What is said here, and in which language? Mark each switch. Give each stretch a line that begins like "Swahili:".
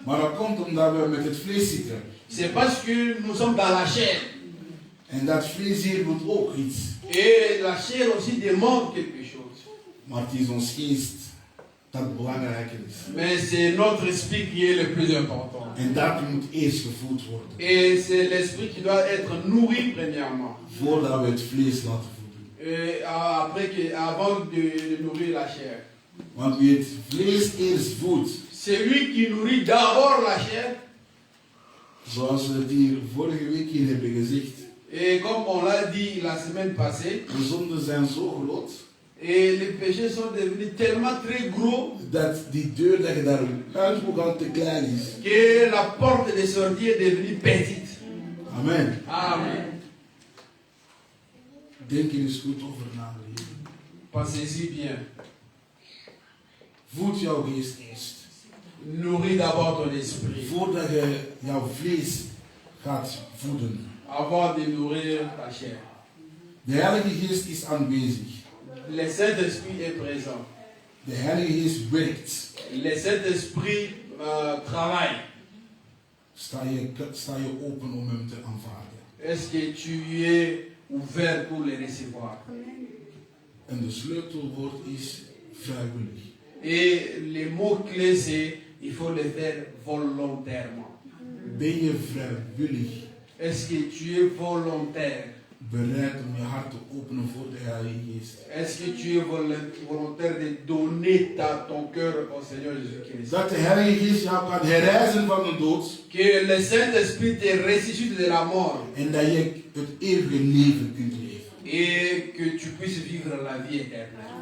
Dutch: maar dat komt omdat we met het vlees zitten.
French: c'est parce que nous sommes dans la chair.
Dutch: En dat vlees hier doet ook iets.
French: Et la chair aussi demande quelque chose.
Dutch: Maar het is ons geest dat belangrijker is.
French: Mais c'est notre esprit qui est le plus important.
Dutch: En dat moet eerst gevoed worden.
French: Et c'est l'esprit qui doit être nourri premièrement.
Dutch: Voordat we het vlees laten voeden.
French: Et avant de nourrir la chair.
Dutch: Want wie het vlees eerst voedt,
French: C'est lui qui nourrit d'abord la chair.
Dutch: zoals we het hier vorige week hier hebben gezegd.
French: Et comme on l'a dit la semaine passée,
Dutch: De zonden zijn zo groot
French: Et les péchés sont devenus tellement très gros
Dutch: dat die deur dat je daar uitgaan te klein is.
French: que la porte de sortie est devenue petite. Amen. Amen.
Dutch: Denk er eens goed over na.
French: Pensez-y bien.
Dutch: Voed jouw geest eerst.
French: Nourris d'abord ton esprit
Dutch: Voordat je jouw vlees gaat voeden.
French: avant de nourrir ta chair.
Dutch: De Heilige Geest is aanwezig.
French: Le Saint-Esprit est présent.
Dutch: De Heilige Geest werkt.
French: Le Saint-Esprit travaille.
Dutch: Sta je open om hem te aanvaarden.
French: Est-ce que tu es ouvert pour le recevoir?
Dutch: En de sleutelwoord is vrijwillig.
French: Et le mot-clé c'est il faut le faire volontairement.
Dutch: Ben je vrijwillig
French: Est-ce que tu es volontaire?
Dutch: bereid om je hart te openen voor de Heilige Geest?
French: Est-ce que tu es volontaire de donner ton cœur au Seigneur Jésus-Christ?
Dutch: Dat de Heilige Geest jou kan herrijzen van de dood.
French: Que le Saint-Esprit te ressuscite de la mort.
Dutch: En dat je het eeuwige leven kunt leven.
French: Et que tu puisses vivre la vie éternelle.